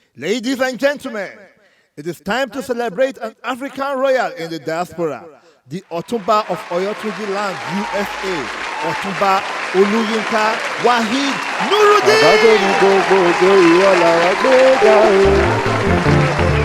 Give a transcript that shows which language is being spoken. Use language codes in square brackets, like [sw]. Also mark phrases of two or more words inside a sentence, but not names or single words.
[en] Ladies and gentlemen, it is time to celebrate an African royal in the diaspora, the Otumba of Oyotunji land, U S A, Otumba Oluyinka Waheed Nurudeen. [yo] Bàbá tó ní gbogbo ògo, ìwọ làwa gbé ga o.